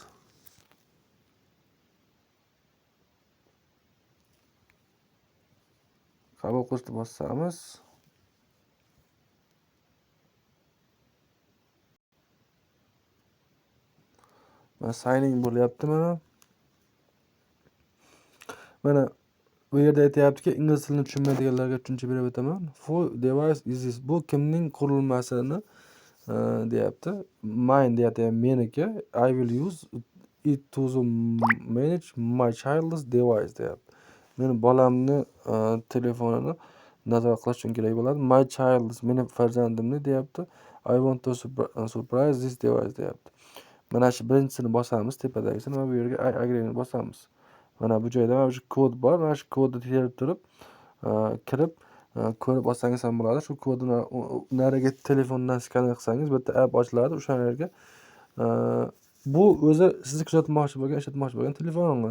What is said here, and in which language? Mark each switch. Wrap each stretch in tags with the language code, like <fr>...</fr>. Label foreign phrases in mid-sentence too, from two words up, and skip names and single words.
<uz>Qabul qilishni bosamiz. Mana</uz> <en>sign in</en> <uz>bo'lyapti mana. Mana bu yerda aytayaptiki, ingliz tilini tushunmaydiganlarga tushuncha berib o'taman.</uz> <en>Full device is this.</en> <uz>Bu kimning qurilmasini deyapti. Mine deyapti, meniki.</uz> <en>I will use it to manage my child's device deyapti.</en> <uz>Meni bolamni telefonini nazorat qilish uchun kerak bo'ladi.</uz> <en>My child's,</en> <uz>meni farzandimni deyapti.</uz> <en>I want to surprise this device deyapti.</en> <uz>Mana shu birinchisini bosamiz, tepadagisini va bu yerga</uz> <en>I agree</en> <uz>ni bosamiz. Mana bu joyda mana shu kod bor. Mana shu kodni terib turib, kirib ko'rib olsangiz ham bo'ladi. Shu kodni nariga telefondan skaner qilsangiz bitta app ochiladi. O'sha yerga bu o'zi sizni kuzatmoqchi bo'lgan, ishlatmoqchi bo'lgan telefoningiz.</uz>